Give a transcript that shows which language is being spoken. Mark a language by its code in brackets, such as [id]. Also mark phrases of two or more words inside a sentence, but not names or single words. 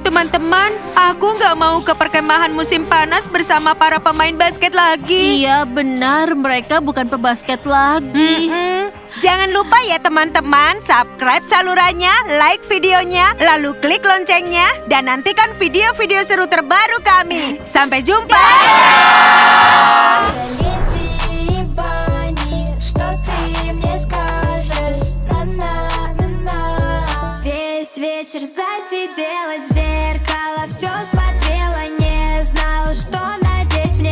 [id] Teman-teman, aku nggak mau ke perkemahan musim panas bersama para pemain basket lagi. Iya, benar. Mereka bukan pebasket lagi. Jangan lupa ya teman-teman, subscribe salurannya, like videonya, lalu klik loncengnya, dan nantikan video-video seru terbaru kami. Sampai jumpa! [ru] Лети, Бани, что ты мне скажешь? На-на-на-на. Весь вечер засиделась в зеркало, все смотрела, не знала, что надеть мне.